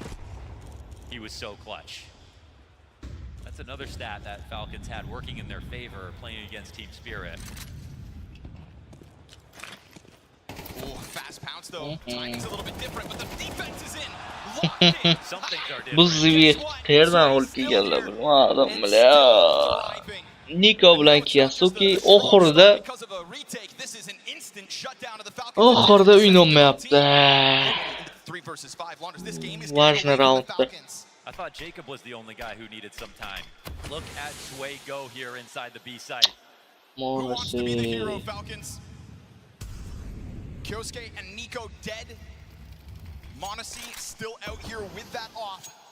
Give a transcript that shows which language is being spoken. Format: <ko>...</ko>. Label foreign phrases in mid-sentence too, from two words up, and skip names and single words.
<en>He was so clutch. That's another stat that Falcons had working in their favor playing against Team Spirit. Oh, fast pounce though. Timing's a little bit different, but the defense is in. Locked in. Some things are different.</en> <uz>Bu zivi qayerdan olib kelganlar bilmadim bile. Niko bilan Kiyasuki oxirida o'ynolmayapti.</uz> <ru>Важный раундda.</ru> <en>I thought Jacob was the only guy who needed some time. Look at Sway go here inside the B site. Who wants to be the hero, Falcons? Kyosuke and Nico dead. Monacy still out here with that off.</en>